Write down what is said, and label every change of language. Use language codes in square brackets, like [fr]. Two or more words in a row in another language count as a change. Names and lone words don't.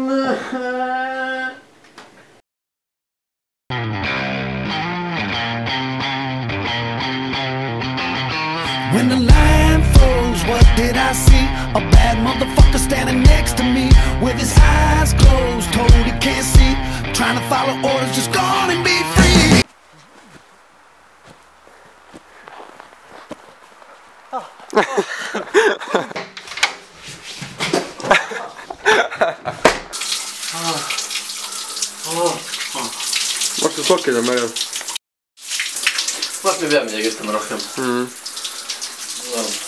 [en] When the line froze, what did I see? A bad motherfucker standing next to me with his eyes closed, told he can't see, trying to follow orders, just go on and be free. [et] Maksu sokid on märjad. Vast me peame midagi ütlema rohkem.